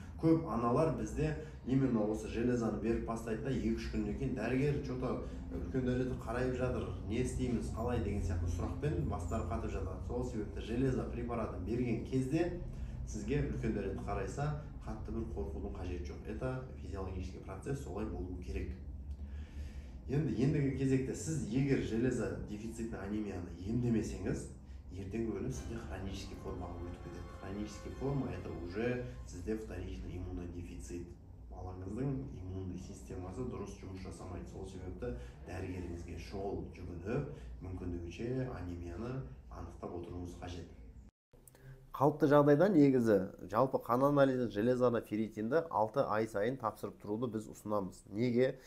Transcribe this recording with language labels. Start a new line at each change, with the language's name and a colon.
Kazakh: Көп аналар бізде именно осы железаны беріп бастайды да 2-3 күннен кейін дәрігер что-то үлкен дәреті қарайып жатыр, не істейміз, қалай деген сияқты сұрақпен бастары қатып жатады. Сол себепті железа препаратын берген кезде сізге үлкен дәрет қарайса, қатты бір қорқудың қажеті жоқ.
Russian: Это физиологический процесс,
Kazakh: солай болу керек. Ендігі кезекте сіз егер железа дефицитті анемияны емдемесеңіз, ертеңгі күні сізде хронический формаға өтіп кетеді.
Russian: Хронический форма это уже сізде вторичный иммунодефицит.
Kazakh: Балаңыздың иммунный системасы дұрыс жұмыс жасамайды. Сол себепті дәрігеріңізге шұғыл жүгініп, мүмкіндігінше анемияны анықтап отыруыңыз қажет. Қалыпты жағдайда негізі жалпы қан анализі железаны ферритинді 6 ай сайын тапсырып тұруды біз ұсынамыз. Неге?